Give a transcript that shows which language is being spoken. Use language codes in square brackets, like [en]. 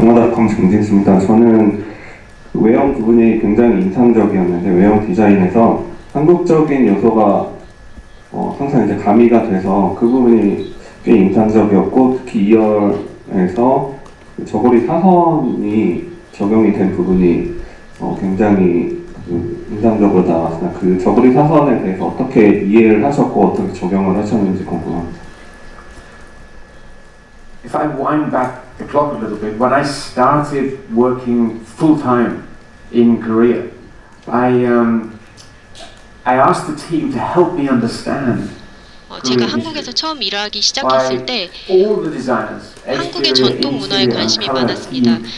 [ko] 동아닷컴 정진수입니다. 저는 외형 부분이 굉장히 인상적이었는데 외형 디자인에서 한국적인 요소가 항상 이제 가미가 돼서 그 부분이 꽤 인상적이었고 특히 2열에서 저고리 사선이 적용이 된 부분이 굉장히 인상적으로 나왔습니다. 그 저고리 사선에 대해서 어떻게 이해를 하셨고 어떻게 적용을 하셨는지 궁금합니다. [en] If I wind back the clock a little bit, when I started working full-time in Korea, I asked the team to help me understand. [ko] 제가 한국에서 처음 일하기 시작했을 때 한국의 전통 문화에 관심이 많았습니다.